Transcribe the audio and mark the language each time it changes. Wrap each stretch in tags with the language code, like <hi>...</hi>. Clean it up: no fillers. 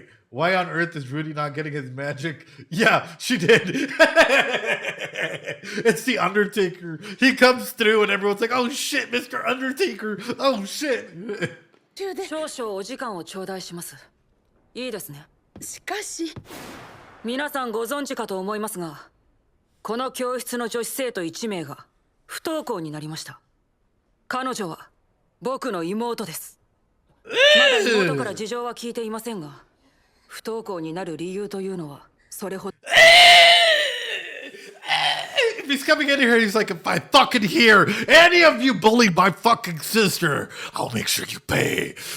<en>Why on earth is Rudy not getting his magic? Yeah, she did. It's the Undertaker. He comes through and everyone's like, oh shit, Mr. Undertaker. Oh shit.</en> <ja>中で。少々お時間を頂戴します。いいですね。しかし、皆さんご存知かと思いますが、この教室の女子生徒1名が不登校になりました。彼女は僕の妹です。まだ妹から事情は聞いていませんが、不登校になる理由というのはそれほど。</ja> <en>If he's coming in here, he's like, if I fucking hear any of you bully my fucking sister, I'll make sure you pay.</en>